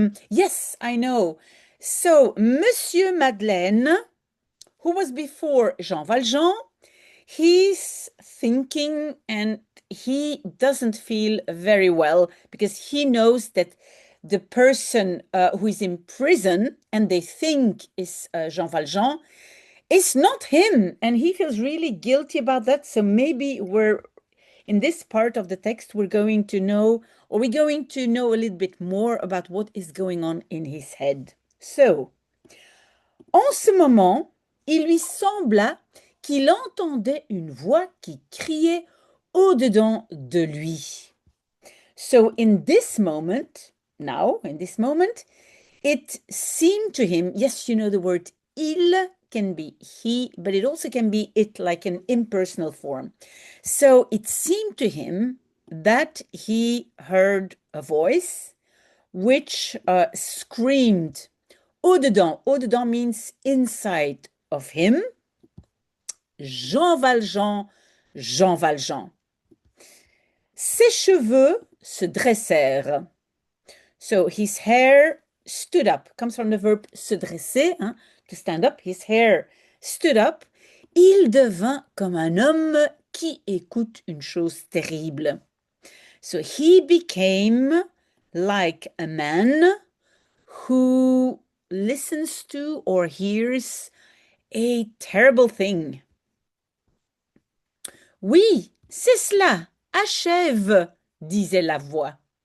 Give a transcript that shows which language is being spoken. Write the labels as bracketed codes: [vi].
[en] Yes, I know. So, Monsieur Madeleine, who was before Jean Valjean, he's thinking and he doesn't feel very well because he knows that the person who is in prison and they think is Jean Valjean is not him, and he feels really guilty about that. So maybe we're in this part of the text, we're going to know, or we're going to know a little bit more about what is going on in his head. [fr] So, en ce moment, il lui sembla qu'il entendait une voix qui criait au-dedans de lui. [en] So in this moment, now, in this moment, it seemed to him, yes, you know the word il can be he, but it also can be it, like an impersonal form. So it seemed to him that he heard a voice which screamed au-dedans. Au-dedans means inside of him. [fr] Jean Valjean, Jean Valjean. Ses cheveux se dressèrent. [en] So his hair stood up. Comes from the verb se dresser, hein, to stand up. His hair stood up. [fr] Il devint comme un homme qui écoute une chose terrible. [en] So he became like a man who listens to or hears a terrible thing. [fr] Oui, c'est cela. Achève, disait la voix.